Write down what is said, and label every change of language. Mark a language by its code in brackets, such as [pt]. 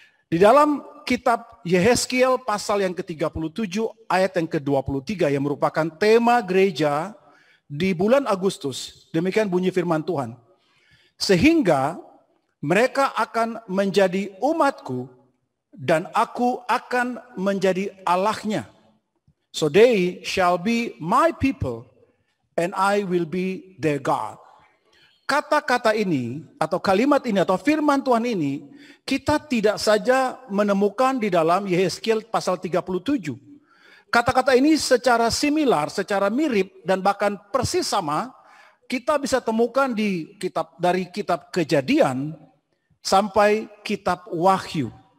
[id] Di dalam kitab Yehezkiel pasal yang ke-37 ayat yang ke-23 yang merupakan tema gereja di bulan Agustus. Demikian bunyi firman Tuhan. Sehingga mereka akan menjadi umatku dan aku akan menjadi Allahnya. [en] So they shall be my people and I will be their God. [id] Kata-kata ini atau kalimat ini atau firman Tuhan ini kita tidak saja menemukan di dalam Yehezkiel pasal 37. Kata-kata ini secara similar, secara mirip dan bahkan persis sama kita bisa temukan di dari kitab Kejadian sampai kitab Wahyu.